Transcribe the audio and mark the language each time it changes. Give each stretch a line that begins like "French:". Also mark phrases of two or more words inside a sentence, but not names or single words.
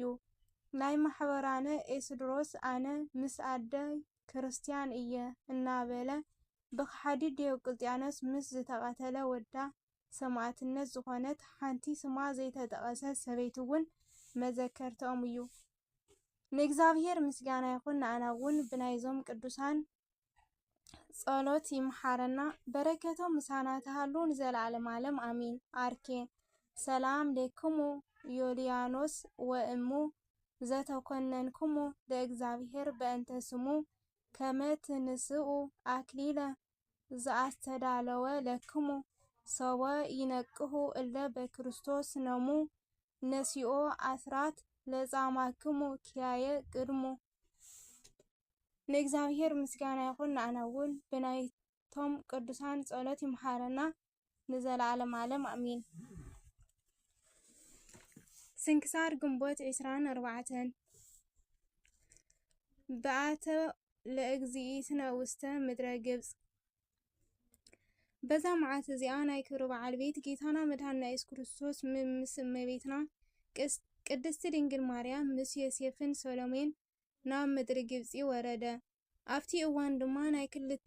Tigrinya: ናይ ማሕበራነ ኤስድሮስ ኣነ ምስ ኣደይ ክርስቲያን እየ እናበለ ብከሓዲ ዲዮቅልጥያኖስ ምስ ዝተቐተለ ወዳ ሰማዕትነት ዝኾነት ሓንቲ ስማ ዘይተጠቐሰት ሰበይቲ እውን መዘከርትኦም እዩ። ንእግዚአብሔር ምስጋና ይኹን። ንኣና እውን ብናይዞም ቅዱሳን ጸሎት ይመሓረና። በረከቶም ምሳና ተሃሉን ዘለዓለም ዓለም አሚን።
Geez: አርኬ ሰላም ለክሙ ዮልያኖስ ወእሙ ዘተኮነንክሙ ለእግዚአብሔር በእንተ ስሙ ከመ ትንስኡ አክሊለ ዘአስተዳለወ ለክሙ ሰወ ይነቅሁ እለ በክርስቶስ ነሙ ነሲኦ አስራት ለጻማክሙ ኪያየ ቅድሙ።
Tigrinya: ንእግዚአብሔር ምስጋና ይኹን። ንኣና እውን ብናይቶም ቅዱሳን ጸሎት ይመሓረና ንዘለዓለም ዓለም አሚን። ስንክሳር ግንቦት 24
Geez: በአተ ለእግዚእትነ ውስተ ምድረ ግብጽ።
Tigrinya: በዛ መዓልት እዚኣ ናይ ክብሪ በዓል ቤት ጌታና መድኃኒትና ኢየሱስ ክርስቶስ ምስ እመቤትና ቅድስቲ ድንግል ማርያም ምስ ዮሴፍን ሰሎሜን ናብ ምድሪ ግብጺ ወረደ። ኣብቲ እዋን ድማ ናይ 2